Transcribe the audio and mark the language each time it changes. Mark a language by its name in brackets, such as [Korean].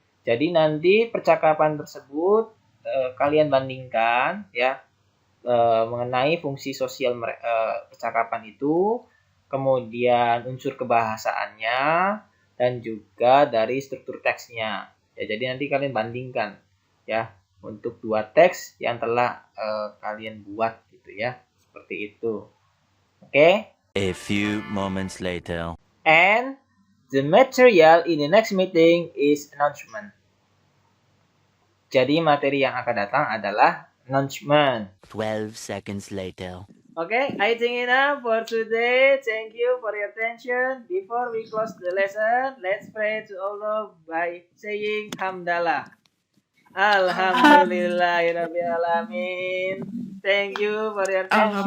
[Indonesian] Jadi nanti percakapan tersebut kalian bandingkan ya mengenai fungsi sosial percakapan itu, kemudian unsur kebahasaannya, dan juga dari struktur teksnya. Ya, jadi nanti kalian bandingkan ya untuk 2 teks yang telah kalian buat gitu ya. Seperti itu. Oke? [English] A few moments later. And the material in the next meeting is announcement. [Indonesian] Jadi materi yang akan datang adalah announcement. [English] 12 seconds later. Okay, I think enough for today. Thank you for your attention. Before we close the lesson, let's pray to Allah by saying Hamdalah. [Arabic] Alhamdulillahirrabbilalamin. [English] Thank you for your attention.